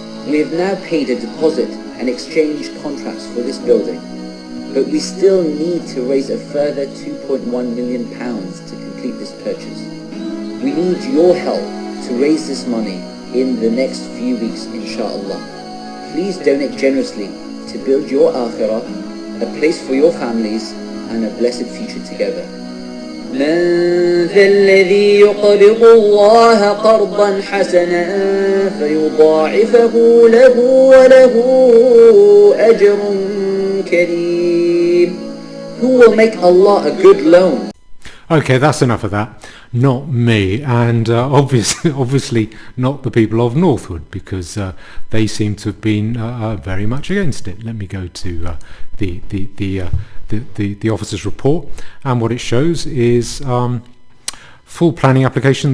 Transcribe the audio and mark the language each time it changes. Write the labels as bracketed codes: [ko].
[en] We have now paid a deposit and exchanged contracts for this building, but we still need to raise a further £2.1 million to complete this purchase. We need your help to raise this money in the next few weeks, inshallah. Please donate generously to build your akhirah, a place for your families and a blessed future together. [ar] من ذا الذي يقرض الله قرضا حسنا فيضاعفه له وله أجر كريم. [en] Who will make Allah a good loan? Okay, that's enough of that. Not me, and obviously not the people of Northwood, because they seem to have been very much against it. Let me go to the officer's report, and what it shows is full planning application.